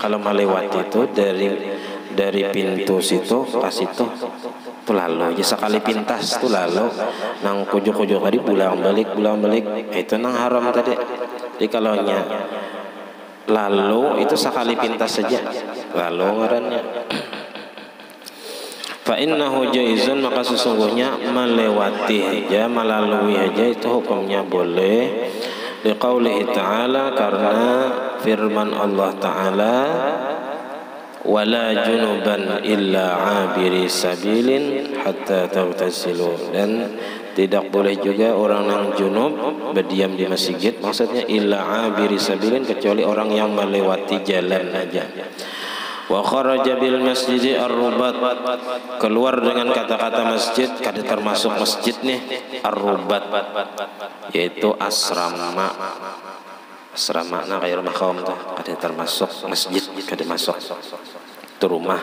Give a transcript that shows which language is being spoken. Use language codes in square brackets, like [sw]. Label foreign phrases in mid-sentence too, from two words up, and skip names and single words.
[bjn] Kalau melewati itu dari pintu situ ke situ, tu lalu aja sekali pintas tu lalu nang kujuk-kujuk tadi pulang balik itu nang haram tadi. Jadi kalau nya lalu itu sekali pintas saja lalu ngarannya. [ar] فإنه جائز, [id] maka sesungguhnya melewati aja melalui aja itu hukumnya boleh. [ar] لقوله تعالى, [id] karena firman Allah Ta'ala, [ar] ولا جنبا إلا عابري سبيل حتى تغتسلوا, [id] dan tidak boleh juga orang yang junub berdiam di masjid, maksudnya [ar] إلا عابري سبيل, [id] kecuali orang yang melewati jalan aja. [ar] وخرج بالمسجد الرباط, [bjn] keluar dengan kata-kata masjid, kada termasuk masjid nih ar-rubat, yaitu asrama. Asrama nah kayak rumah kaum tuh, kada termasuk masjid, kada masuk itu rumah.